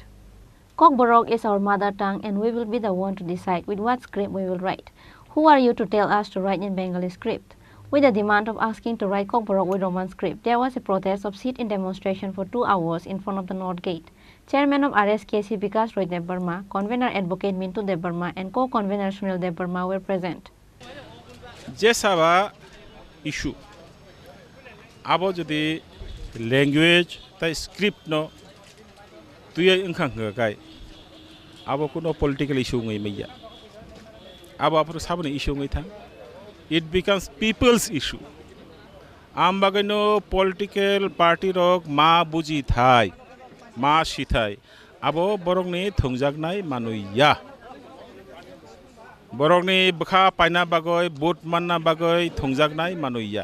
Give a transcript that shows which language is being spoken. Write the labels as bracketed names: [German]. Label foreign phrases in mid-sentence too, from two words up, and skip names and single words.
[English] Kokborok is our mother tongue and we will be the one to decide with what script we will write. Who are you to tell us to write in Bengali script? With the demand of asking to write Kokborok with Roman script, there was a protest of sit-in demonstration for 2 hours in front of the North Gate. Chairman of RSKC Vikas Roy Dev-Burma, convener Advocate Mintu Dev-Burma and co-convener Sunil Dev-Burma were present. Jesava issue. [Kok Borok] Abo jodi language ta script no tuya ingkhang kai. Abo kuno [English] political issue [Kok Borok] ngai meya. Abo apro sabne issue ngai thang. [English] It becomes people's issue. [Kok Borok] Ambagano [English] political party [Kok Borok] rok ma buji thai, ma shithai. Abo borok ni thongjak nai manuya. Borok ni bkha paina bagoi, vote manna bagoi thongjak nai manuya.